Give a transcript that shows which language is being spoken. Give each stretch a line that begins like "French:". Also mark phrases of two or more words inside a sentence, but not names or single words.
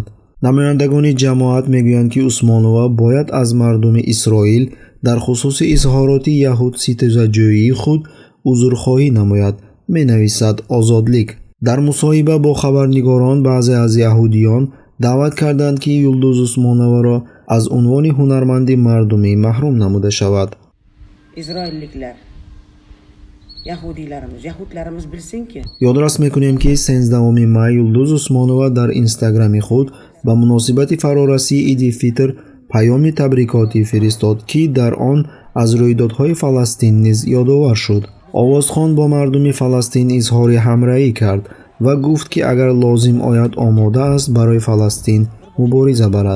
Tajik: намояндагони ҷамоат мегӯянд, ки Усмонова бояд аз мардуми Исроил дар хусуси изҳороти яҳудситезаҷӯии худ узрхоҳӣ намояд, менависад Озодлик. дар мусоҳиба бо хабарнигорон баъзе аз яҳудиён даъват карданд, ки Юлдуз Усмоноваро аз унвони ҳунарманди мардумӣ маҳрум намуда шавад.
Uzbek: Isroilliklar, yahudlarimiz bilsinki.
Tajik: ёдрас мекунем, ки 13 май Юлдуз Усмонова дар инстаграми худ ба муносибати фарорасии Иди Фитр паёми табрикотӣ фиристод, ки дар он аз рӯйдодҳои Фаластин низ ёдовар шуд. овозхон бо мардуми Фаластин изҳори ҳамраҳӣ кард ва гуфт, ки агар лозим ояд омода аст барои Фаластин мубориза барад.